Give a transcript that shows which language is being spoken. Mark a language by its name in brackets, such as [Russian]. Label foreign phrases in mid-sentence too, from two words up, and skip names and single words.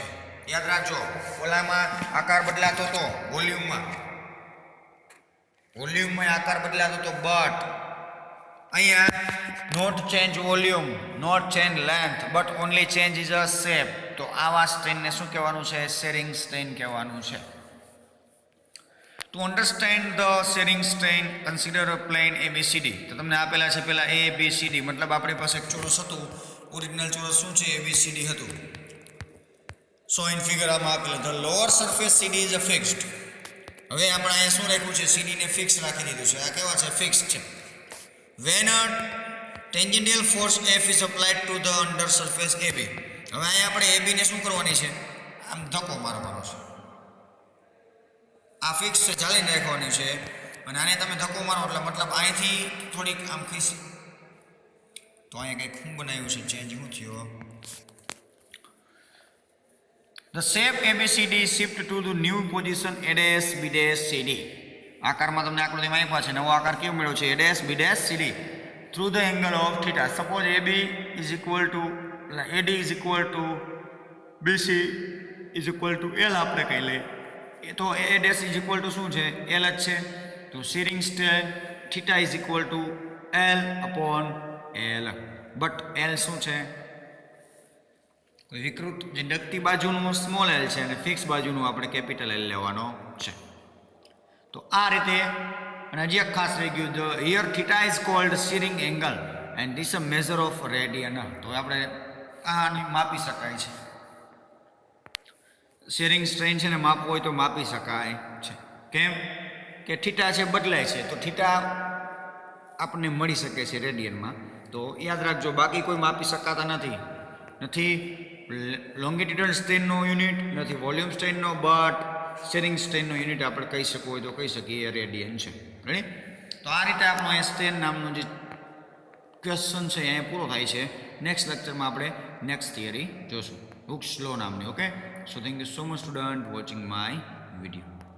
[Gujarati] યાદ રાખજો, ઓલામાં આકાર બદલાતો હતો [English] વોલ્યુમમાં આકાર બદલાતો હતો, But અહીંયા not change volume, not change length, but only change is a shape. [Gujarati] તો આવા સ્ટ્રેનને શું કહેવાનું છે? [English] shearing strain [Gujarati] કહેવાનું છે. [English] To understand the shearing strain, consider a plane ABCD. [Gujarati] તો તમને આપેલા છે પેલા ABCD, મતલબ આપણી પાસે એક ચોરસ હતું, ઓરિજિનલ ચોરસ શું છે? ABCD હતું. [English] so in figure [Gujarati] આમાં આપેલું, [English] the lower surface CD is a fixed. [Gujarati] હવે આપણે અહીંયા શું રાખ્યું છે? CD ને ફિક્સ રાખી દીધું છે. આ કેવા છે? ફિક્સ છે. [English] When a tangential force F is applied to the under surface AB. [Gujarati] હવે અહીંયા આપણે AB ને શું કરવાની છે? આમ ધક્કો મારવાનો છે. આ ફિક્સ છે, ચાલીને રાખવાની છે, અને આને તમે ધક્કો મારો એટલે મતલબ અહીંથી થોડીક આમ ખીસી. તો અહીંયા કંઈક શું બનાવ્યું છે? ચેન્જ શું થયો? [English] The shape ABCD shift to the new position ABCD. [Gujarati] આકારમાં તમને આકૃતિમાં આપ્યા છે, નવો આકાર કેવો મળ્યો છે? [English] ABCD through the angle of theta. Suppose AB is equal to AD is equal to BC is equal to L [Gujarati] આપણે કહી લઈએ. તો [English] A dash is equal to [Gujarati] શું છે? L જ છે. [English] તો shearing strain theta is equal to L upon L. [Gujarati] બટ L શું છે? કોઈ વિકૃત જે ડગતી બાજુનું સ્મોલ L છે અને ફિક્સ બાજુનું આપણે કેપિટલ L લેવાનો છે. તો આ રીતે, અને હજી એક ખાસ રહી ગયું, [English] the here theta is called shearing angle and this a measure of radian. [Gujarati] તો આપણે આને માપી શકાય છે. [English] shearing strain [Gujarati] છે ને માપવું હોય તો માપી શકાય છે. કેમ કે થીટા છે બદલાય છે, તો થીટા આપણને મળી શકે છે રેડિયનમાં. તો યાદ રાખજો, બાકી કોઈ માપી શકાતા નથી લોંગિટ્યુડલ સ્ટ્રેનનો યુનિટ, નથી વોલ્યુમ સ્ટ્રેનનો, બટ શેરિંગ સ્ટ્રેનનો યુનિટ આપણે કહી શકવું હોય તો કહી શકીએ રેડિયન છે. રેડી? તો આ રીતે આપણો અહીંયા સ્ટ્રેન નામનો જે ક્વેશ્ચન છે અહીંયા પૂરો થાય છે. નેક્સ્ટ લેક્ચરમાં આપણે [English] next theory [Gujarati] જોશું, [English] Hooke's law [Gujarati] નામની. ઓકે, [English] so thank you so much student watching my video.